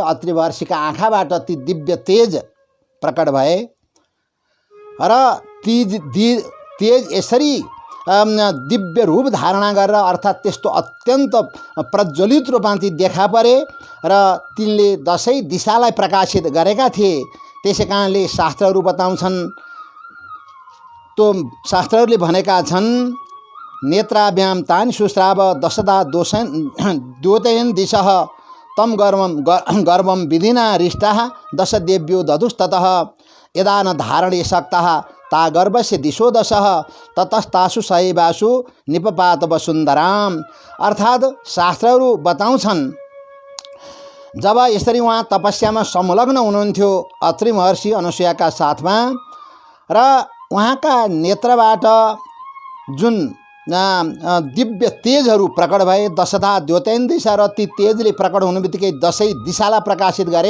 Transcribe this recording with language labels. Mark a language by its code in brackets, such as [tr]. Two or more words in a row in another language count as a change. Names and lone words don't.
[ne] अत्रि महर्षिका आँखाबाट ती दिव्य तेज प्रकट भए र ती तेज यसरी दिव्य रूप धारणा गरेर, अर्थात् त्यस्तो अत्यन्त प्रज्वलित रूपमा ती देखा परे र तिनले 10 दिशालाई प्रकाशित गरेका थिए। त्यसै कारणले शास्त्रहरू बताउँछन्, त्यो शास्त्रहरूले भनेका छन्, [sa] नेत्राभ्याम तानि सुस्राव दशदा द्योतयन दिशः तम गर्वम विधिना रिष्टाः दश देव्यो दधुस्ततः यदा न धारणे शक्तः ता गर्भस्य दिशो दशः ततस्तासु सैवासु निपपात वसुन्धराम। [ne] अर्थात् शास्त्रहरू बताउँछन्, जब यसरी उहाँ तपस्यामा संलग्न हुनुहुन्थ्यो अत्रि महर्षि अनुसुयाका साथमा, र उहाँका नेत्रबाट जुन दिव्य तेजहरू प्रकट भए, [sa] दशधा द्योतयन दिशा, [ne] र ती तेजले प्रकट हुनुबित्तिकै 10 दिशालाई प्रकाशित गरे।